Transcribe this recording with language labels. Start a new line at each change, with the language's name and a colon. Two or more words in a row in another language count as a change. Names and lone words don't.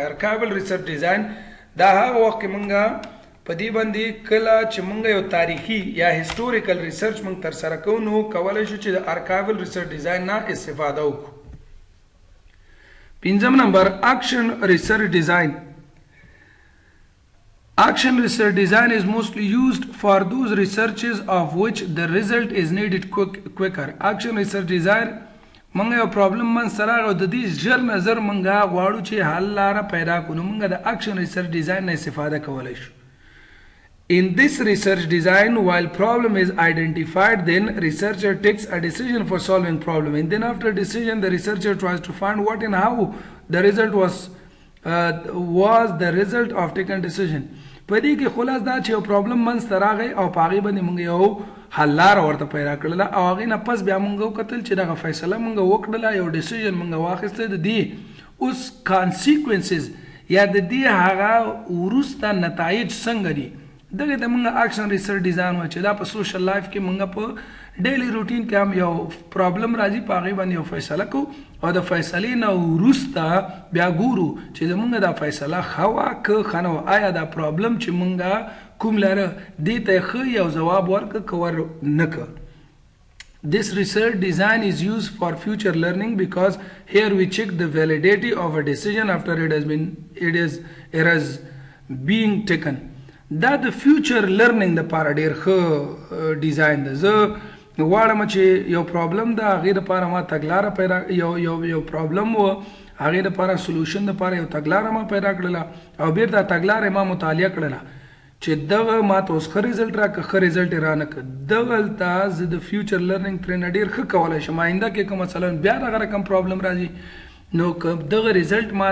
English: archival research design
Pashto: دا هغه وخت کې مونږ په دې باندې کله چې مونږ یو تاریخي یا
English: historical research
Pashto: مونږ ترسره کوو نو کولی شو چې د
English: archival research design
Pashto: نه استفاده وکړو.
English: 5 number action research design. Action research design is mostly used for those researches of which the result is needed quicker. Action research design
Pashto: منګه یو پرابلم من سره او د دې ژر نظر منګه غواړو چې حل لاره پیدا کړو منګه د
English: action research design
Pashto: نه استفاده کولای شو.
English: In this research design, while problem is identified, then researcher takes a decision for solving problem, and then after decision the researcher tries to find what and how the result was the result of taken decision.
Pashto: په دې کې خلاص دا چې یو پرابلم منځته راغی او په هغې باندې موږ یو حل لاره ورته پیدا کړله او هغې نه پس بیا موږ وکتل چې دغه فیصله موږ وکړله یو ډیسیژن موږ واخیسته د دې اوس کانسیکوینسز یا د دې هغه وروسته نتایج څنګه دي دغه ته موږ
English: action research design
Pashto: وایو چې دا په
English: social life
Pashto: کې موږ په
English: daily routine
Pashto: کې هم یو پرابلم راځي په هغې باندې یو فیصله کوو او د فیصلې نه وروسته بیا ګورو چې زموږ دا فیصله ښه وه که ښه نه وه آیا دا پرابلم چې موږ کوم لره دې ته یې ښه یو ځواب ورکړه که ور نه که.
English: This research design is used for future learning because here we check the validity of a decision after it has been taken.
Pashto: دا د
English: future learning
Pashto: دپاره ډېر ښه ډیزاین ده. زه غواړم چې یو پرابلم ده هغې دپاره ما تګلاره پیدا یو پرابلم و هغې دپاره سلوشن دپاره یو تګلاره ما پیدا کړله او بیرته تګلاره ما مطالعه کړله چې دغه ما ته اوس ښه ریزلټ راکړه ښه ریزلټ یې رانه کړه دغلته زه د
English: future learning
Pashto: ترېنه ډېر ښه کولی شم آینده کې که مثلا بیا دغه رقم پرابلم راځي نو که دغه ریزلټ ما